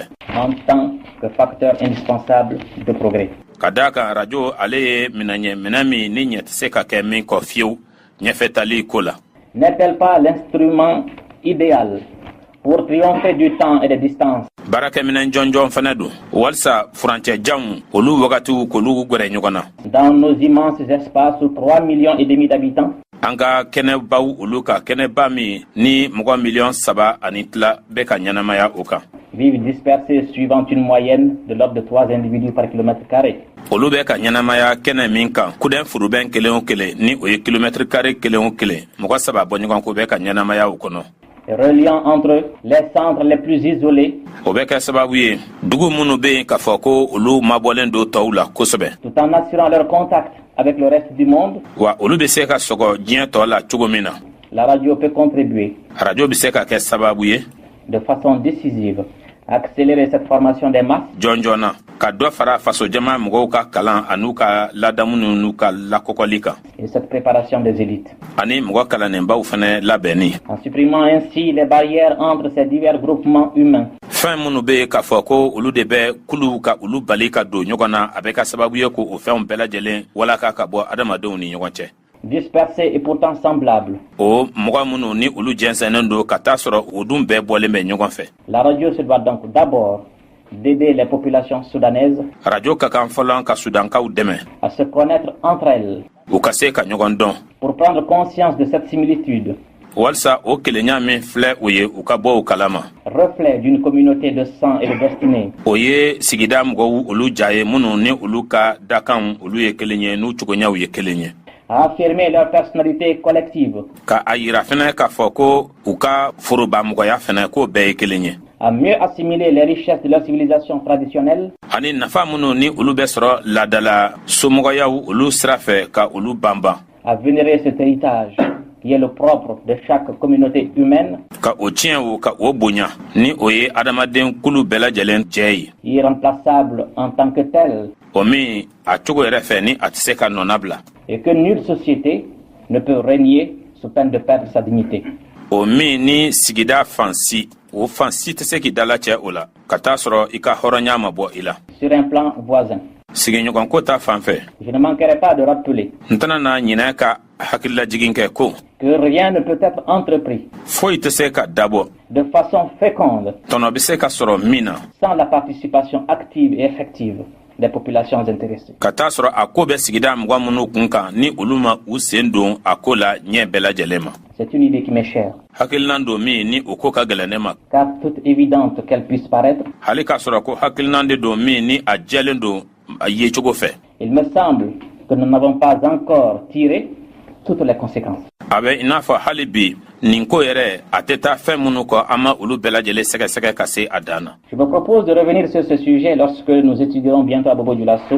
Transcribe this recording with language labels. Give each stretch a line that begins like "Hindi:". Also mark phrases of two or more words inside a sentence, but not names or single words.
French: En tant que facteur indispensable de progrès.
Bambara: Ka d'a kan radio ale ye minɛn min ni ɲɛ tɛ se ka kɛ min kɔ fiyewu ɲɛfɛtali ko la.
French: N'est-elle pas l'instrument idéal pour triompher du temps et des distances?
Bambara: Baarakɛminɛn jɔnjɔn fana don walisa furancɛ janw olu wagatiw k'olu gwɛrɛ ɲɔgɔn na.
French: Dans nos immenses espaces où 3,5 millions d'habitants.
Bambara: An ka kɛnɛbaw olu ka kɛnɛba min ni mɔgɔ 3,2 bɛ ka ɲɛnamaya o kan.
French: Vivent dispersés suivant une moyenne de l'ordre de 3 individus par kilomètre carré.
Bambara: Olu bɛ ka ɲɛnamaya kɛnɛ min kan kuden furubɛn kelen o kelen ni o ye
French: kilomètre carré
Bambara: kelen o kelen mɔgɔ 3 bɔ ɲɔgɔn ko bɛ ka ɲɛnamaya o kɔnɔ.
French: Reliant entre eux les centres les plus isolés.
Bambara: O bɛ kɛ sababu ye dugu minnu bɛ yen k'a fɔ ko olu mabɔlen do tɔw la kosɛbɛ.
French: Tout en assurant leur contact avec le reste du monde.
Bambara: Wa olu bɛ se ka sɔgɔ diɲɛ tɔ la cogo min na.
French: La radio peut contribuer.
Bambara: Radio bɛ se ka kɛ sababu ye.
French: De façon décisive. Accélérer cette formation des masses.
Bambara: Jɔnjɔna ka dɔ fara faso jama mɔgɔw ka kalan an'u ka ladamu n'u ka lakɔkɔli kan.
French: Et cette préparation des élites.
Bambara: Ani mɔgɔ kalanenbaw fana labɛnni.
French: En supprimant ainsi les barrières entre ces divers groupements humains.
Bambara: Fɛn minnu bɛ k'a fɔ ko olu de bɛ kulu ka olu bali ka don ɲɔgɔn na a bɛ ka sababu ye ko o fɛnw bɛɛ lajɛlen walaka ka bɔ adamadenw ni ɲɔgɔn cɛ.
French: Dispersés et pourtant semblables.
Bambara: O mɔgɔ minnu ni olu jɛnsɛnnen don ka taa sɔrɔ o dun bɛɛ bɔlen bɛ ɲɔgɔn fɛ.
French: La radio se doit donc d'abord d'aider les populations soudanaises.
Bambara: Radio ka kan fɔlɔ ka Sudankaw dɛmɛ.
French: À se connaître entre elles.
Bambara: U ka se ka ɲɔgɔn dɔn.
French: Pour prendre conscience de cette similitude.
Bambara: Walsa o kelenya min filɛ u ye u ka bɔ o kalama.
French: Reflet d'une communauté de sang et de destinée.
Bambara: O ye sigida mɔgɔw olu ja ye minnu ni olu ka dakanw olu ye kelen ye n'u cogoɲaw ye kelen ye.
French: À affirmer leur personnalité collective.
Bambara: Ka a yira fɛnɛ k'a fɔ ko u ka forobamɔgɔya fɛnɛ k'o bɛɛ ye kelen ye.
French: À mieux assimiler les richesses de leur civilisation traditionnelle.
Bambara: Ani nafa minnu ni olu bɛ sɔrɔ laadala somɔgɔyaw olu sira fɛ ka olu banban.
French: À vénérer cet héritage qui est le propre de chaque communauté humaine.
Bambara: Ka o tiɲɛ o ka o bonya ni o ye adamaden kulu bɛɛ lajɛlen jɛ ye.
French: Irremplaçable en tant que tel.
Bambara: O min a cogo yɛrɛ fɛ ni a tɛ se ka nɔna bila.
French: Et que nulle société ne peut régner sous peine de perdre sa dignité.
Bambara: O min ni sigida fansi o fansi tɛ se k'i dala cɛ o la ka taa sɔrɔ i ka hɔrɔnya ma bɔ i la.
French: Sur un plan voisin.
Bambara: Sigiɲɔgɔnko ta fan fɛ.
French: Je ne manquerai pas de rappeler.
Bambara: N tɛna na ɲinɛ ka hakililajigin kɛ ko.
French: Que rien ne peut être entrepris.
Bambara: Foyi tɛ se ka dabɔ.
French: De façon féconde.
Bambara: Tɔnɔ bɛ se ka sɔrɔ min na.
French: Sans la participation active et effective des populations intéressées.
Bambara: Ka taa sɔrɔ a ko bɛ sigida mɔgɔ minnu kun kan ni olu ma u sen don a ko la ɲɛ bɛɛ lajɛlen ma.
French: C'est une idée qui m'est chère.
Bambara: Hakilinan don min ni o ko ka gɛlɛn ne ma.
French: Car toute évidente qu'elle puisse paraître.
Bambara: Hali k'a sɔrɔ ko hakilinan de don min ni a jɛlen don a ye cogo fɛ.
French: Il me semble que nous n'avons pas encore tiré toutes les conséquences.
Bambara: A bɛ i n'a fɔ hali bi nin ko yɛrɛ a tɛ taa fɛn minnu kɔ an ma olu bɛɛ lajɛlen sɛgɛsɛgɛ ka se a dan na.
French: Je me propose de revenir sur ce sujet lorsque nous étudierons bientôt à Bobo Dioulasso.